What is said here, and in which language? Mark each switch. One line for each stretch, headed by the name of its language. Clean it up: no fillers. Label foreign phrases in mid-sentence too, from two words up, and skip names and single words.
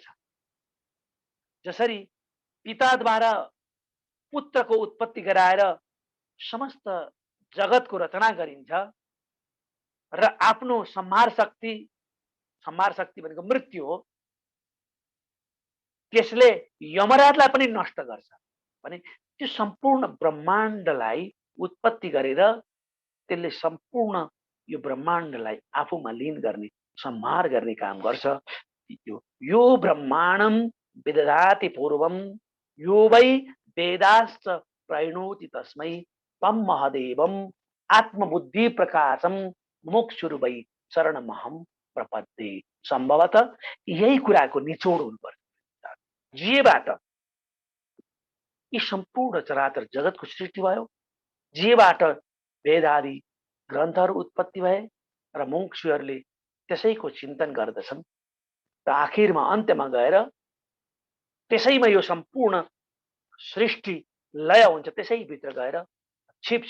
Nepali: जसरी पिताद्वारा पुत्रको उत्पत्ति गराएर समस्त जगतको रचना गरिन्छ र आफ्नो संहार शक्ति भनेको मृत्यु हो, त्यसले यमराजलाई पनि नष्ट गर्छ भने त्यो सम्पूर्ण ब्रह्माण्डलाई उत्पत्ति गरेर त्यसले सम्पूर्ण यो ब्रह्माण्डलाई आफूमा लीन गर्ने, संहार गर्ने काम गर्छ।
Sanskrit: यो ब्रह्माण्डम विदधाति पूर्वम यो वै वेदाश्च प्रणोति तस्मै तम महदेवम आत्मबुद्धि प्रकाशम मोक्षुरु वै शरणमहम प्रपद्ये।
Nepali: सम्भवतः यही कुराको निचोड हुनुपर्छ, जेबाट यी सम्पूर्ण चराचर जगतको सृष्टि भयो, जेबाट वेदादि ग्रन्थहरू उत्पत्ति भए र मोक्षहरूले त्यसैको चिन्तन गर्दछन् र आखिरमा अन्त्यमा गएर त्यसैमा यो सम्पूर्ण सृष्टि लय हुन्छ, त्यसैभित्र गएर छिप्छ।